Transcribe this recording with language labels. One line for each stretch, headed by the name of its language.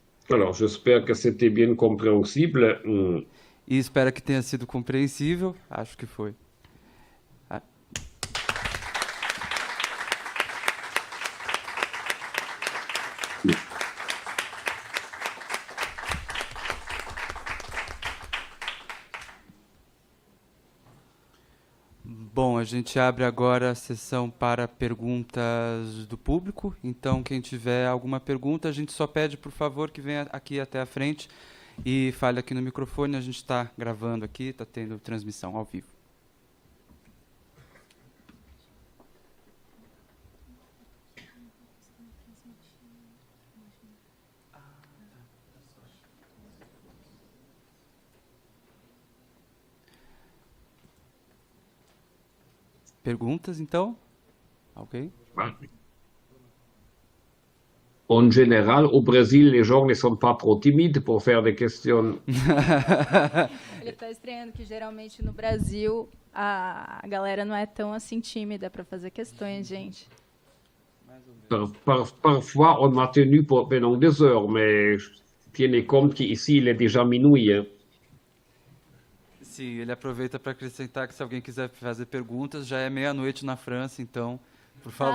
French: Alors, j'espère que c'était bien compréhensible.
Portuguese: E espero que tenha sido compreensível. Acho que foi. Bom, a gente abre agora a sessão para perguntas do público. Então, quem tiver alguma pergunta, a gente só pede, por favor, que venha aqui até a frente e fale aqui no microfone. A gente está gravando aqui, está tendo transmissão ao vivo. Perguntas, então? Ok.
French: En général, au Brésil, les gens ne sont pas trop timides pour faire des questions.
Portuguese: Ele está estranhando que geralmente no Brasil a galera não é tão assim tímida para fazer questões, gente.
French: Parfois, on m'a tenu pendant 2 heures, mais tenez compte qu'ici, il est déjà minuit. Hein.
Portuguese: Sim, ele aproveita para acrescentar que se alguém quiser fazer perguntas, já é 12:00 na França, então, por favor,